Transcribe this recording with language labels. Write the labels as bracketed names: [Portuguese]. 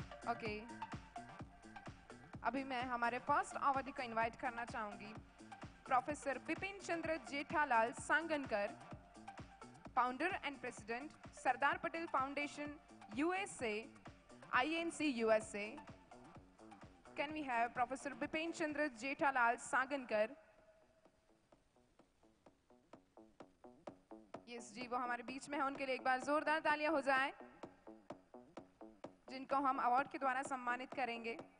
[Hindi] Okay अभी मैं हमारे फर्स्ट अवॉर्डी को इनवाइट करना चाहूंगी professor Bipin Chandra Jethalal सांगनकर, founder and president Sardar Patel foundation USA, INC USA. [English] Can we have Professor Bipin Chandra Jethalal Sangankar? [Hindi] Yes जी, वो हमारे बीच में है, उनके लिए एक बार जोरदार तालियां हो जाए, जिनको हम अवार्ड के द्वारा सम्मानित करेंगे.